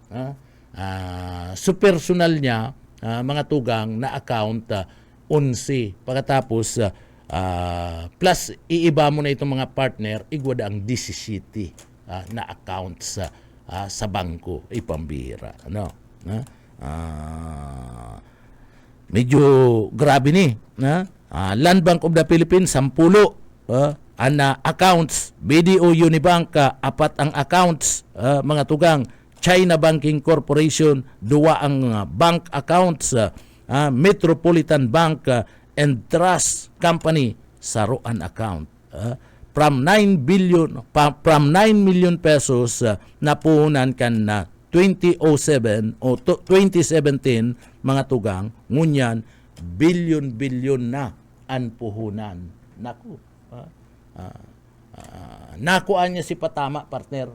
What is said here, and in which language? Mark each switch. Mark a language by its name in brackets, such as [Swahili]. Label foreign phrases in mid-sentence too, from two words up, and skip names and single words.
[Bikol] Su personal niya mga tugang na account 11. Pagkatapos plus iiba mo na itong mga partner, igwada ang DCCT na accounts sa bangko, ipambira. Medyo grabe ni. Land Bank of the Philippines, 10. Accounts, BDO Unibank, 4 ang accounts, mga tugang. China Banking Corporation, 2 ang bank accounts, Metropolitan Bank and Trust Company, saruan account. [English] From 9 million pesos [Bikol] napuhunan kan na 2007 o 2017 mga tugang, ngunyan bilyon na ang puhunan. Naku. Nakuha niya si Patama, partner.